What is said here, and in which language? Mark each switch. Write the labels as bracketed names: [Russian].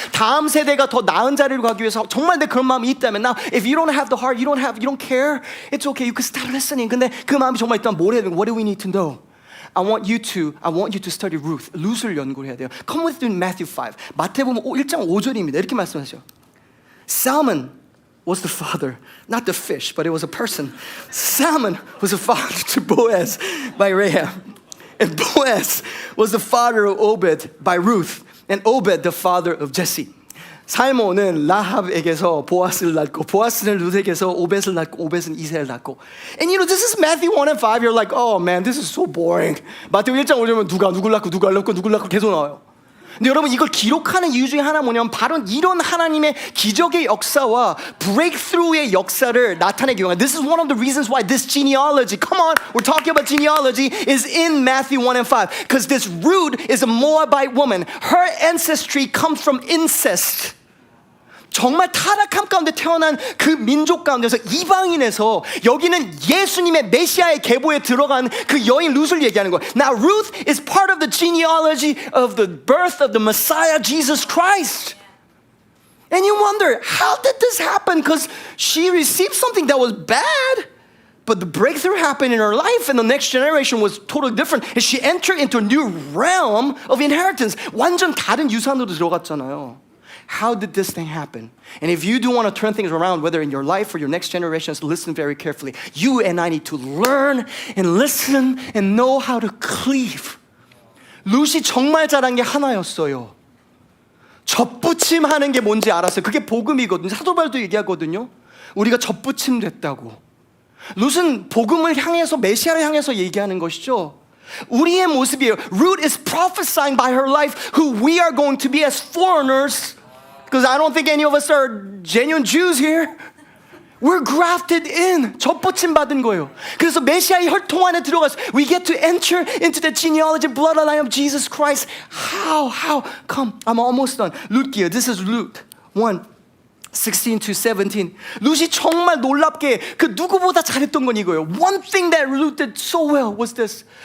[Korean] 다음 세대가 더 나은 자리로 가기 위해서 정말 내 그런 마음이 있다면 [English] now if you don't have the heart, you don't care, it's okay. You can start listening. [Korean] 근데 그 마음이 정말 있다면 뭘 해야 되는 [English] What do we need to know? I want you to study [Korean] 룻을 연구를 해야 돼요. [English] Come with me in Matthew 5. [Korean] 마태복음 1장 5절입니다. 이렇게 말씀하죠. [English] Salmon was the father, not the fish, but it was a person. Salmon was the father to Boaz by Rahab. And Boaz was the father of Obed by Ruth. And Obed the father of Jesse. [Korean] 살몬은 라합에게서 보아스를 낳고 보아스는 룻에게서 오벳을 낳고 오벳은 이새를 낳고 [English] And you know this is Matthew 1 and 5 You're like oh man this is so boring [Korean] 마태복음 1장 5절은 누가 누굴 낳고 누굴 낳고 누굴 낳고 계속 나와요 근데 여러분 이걸 기록하는 이유 중에 하나 뭐냐면 바로 이런 하나님의 기적의 역사와 breakthrough의 역사를 나타내기 위한 [English] This is one of the reasons why this genealogy Come on we're talking about genealogy is in Matthew 1 and 5 Because this Ruth is a Moabite woman Her ancestry comes from incest [Korean] 정말 타락함 가운데 태어난 그 민족 가운데서 이방인에서 여기는 예수님의 메시아의 계보에 들어간 그 여인 룻을 얘기하는 거예요. [English] Now Ruth is part of the genealogy of the birth of the Messiah Jesus Christ. And you wonder, how did this happen? Because she received something that was bad. But the breakthrough happened in her life and the next generation was totally different. And she entered into a new realm of inheritance. [Korean] 완전 다른 유산으로 들어갔잖아요. [English] How did this thing happen? And if you do want to turn things around, whether in your life or your next generations, listen very carefully. You and I need to learn and listen and know how to cleave. [Korean] 룻이 정말 잘한 게 하나였어요. 접붙임하는 게 뭔지 알았어요. 그게 복음이거든요. 사도 바울도 얘기하거든요. 우리가 접붙임 됐다고. 룻은 복음을 향해서 메시아를 향해서 얘기하는 것이죠. 우리의 모습이에요. [English] Ruth is prophesying by her life who we are going to be as foreigners. Because I don't think any of us are genuine Jews here. We're grafted in. [Korean] 접붙임 받은 거예요. 그래서 메시아의 혈통 안에 들어가서 [English] we get to enter into the genealogy bloodline of Jesus Christ. How? Come, I'm almost done. 룻기요. This is Luke 1. 16 to 17. [Korean] 룻이 정말 놀랍게 그 누구보다 잘했던 건 이거예요. [English] One thing that Ruth did so well was this.